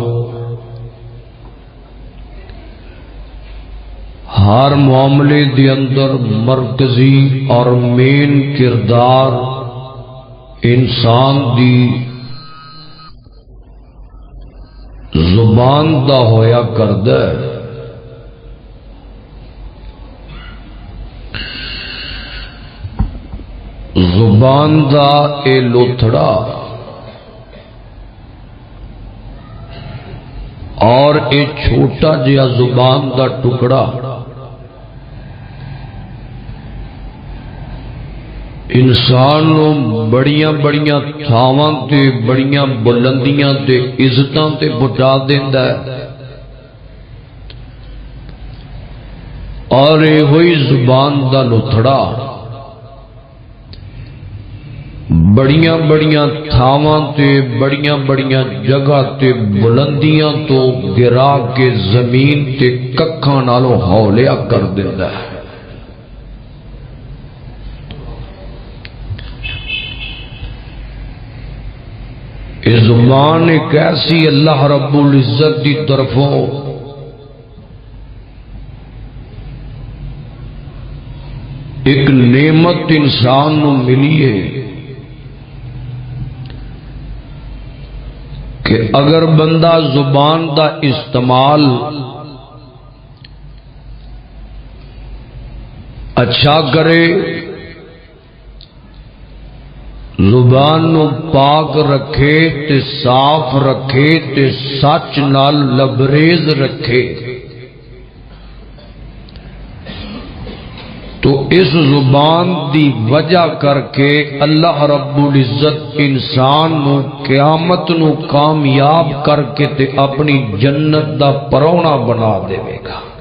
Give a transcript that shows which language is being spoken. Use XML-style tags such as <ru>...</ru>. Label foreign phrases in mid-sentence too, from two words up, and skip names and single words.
<pa>ہر معاملے دے اندر مرکزی اور مین کردار انسان دی زبان دا ہویا کردا ہے۔ زبان دا اے لوتھڑا اور اے چھوٹا جہا زبان دا ٹکڑا انسان نو بڑیاں بڑیاں تھاواں تے بڑیاں بلندیاں تے عزتاں تے پہنچا دیندا ہے، اور اے ہوئی زبان دا لوتھڑا بڑیاں بڑیاں تھاواں تے بڑیاں بڑیاں جگہ تے بلندیاں تو گرا کے زمین تے ککھاں نالوں ہولیا کر دیندا ہے۔ یہ زبان ایک ایسی اللہ رب العزت دی طرفوں ایک نعمت انسان نو ملی ہے کہ اگر بندہ زبان دا استعمال اچھا کرے، زبان نو پاک رکھے تے صاف رکھے تے سچ نال لبریز رکھے، تو اس زبان دی وجہ کر کے اللہ رب العزت انسان نو قیامت نو کامیاب کر کے تے اپنی جنت دا پرونا بنا دے گا۔</pa>